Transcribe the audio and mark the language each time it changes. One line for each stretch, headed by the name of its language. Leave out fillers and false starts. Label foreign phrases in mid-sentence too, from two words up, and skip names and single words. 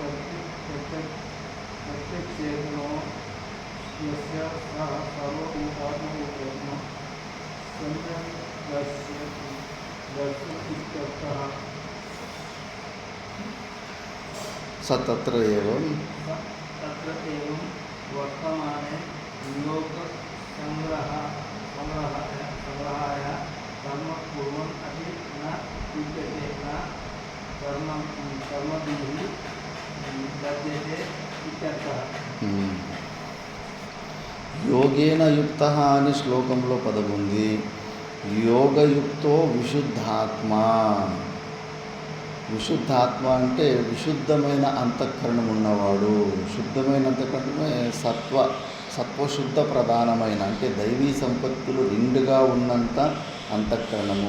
Sanskrit: ప్రత్యక్షేతనో యస్య సర్వభూతాత్మ స తత్ర ఏవం वर्तमाने संग्रहाय कर्म कुर्वन् अपि न युज्यते न कर्मभिः बध्यते इत्यर्थः. యోగేన యుక్త
Telugu: అని శ్లోకంలో పదం ఉంది.
Sanskrit: యోగయుక్తో విశుద్ధాత్మ.
Telugu: విశుద్ధాత్మ అంటే విశుద్ధమైన అంతఃకరణం ఉన్నవాడు. శుద్ధమైన అంతఃకరణమే సత్వశుద్ధ ప్రధానమైన అంటే దైవీ సంపత్తులు నిండుగా ఉన్నంత అంతఃకరణము.